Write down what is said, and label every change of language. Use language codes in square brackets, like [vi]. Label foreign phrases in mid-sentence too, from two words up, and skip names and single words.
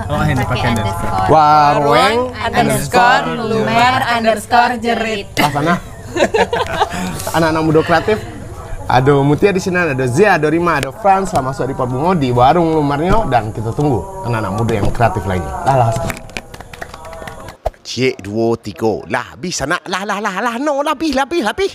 [id] Oh, ini pakai underscore. Waroeng underscore lumer underscore jerit. lah sana. Anak-anak muda kreatif. Ada Mutia di sini, ada Zia, ada Rima, ada Frans, sama Sodi Bungo di warung lumernya dan kita tunggu anak-anak muda yang kreatif lainnya. Lah. Cik, 2, 3. Lah, habis anak. Lah. No, lah, habis.